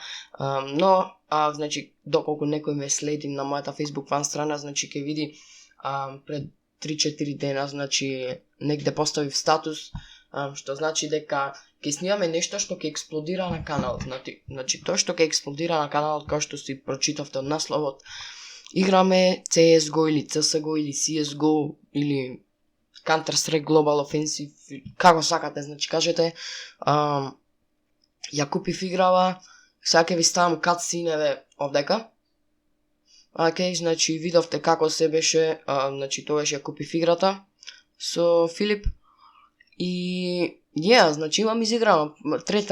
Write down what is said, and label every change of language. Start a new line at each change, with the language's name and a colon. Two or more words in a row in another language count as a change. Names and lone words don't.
Macedonian: Но значи доколку некој ме следи на мојата Facebook фан страна, значи ќе види пред 3-4 дена, значи негде поставив статус, што значи дека ќе снимаме нешто што ќе експлодира на каналот. Значи тоа што ќе експлодира на каналот, како што си прочитавте од насловот, играме CS:GO или CS:GO или CS:GO или Counter-Strike Global Offensive, како сакате, значи кажете. Ја купив играва, сега ќе ви ставам катсиневе овдека. Значи видовте како се беше, значи тогаш ја купив играта со Филип и значи имам изиграно, трет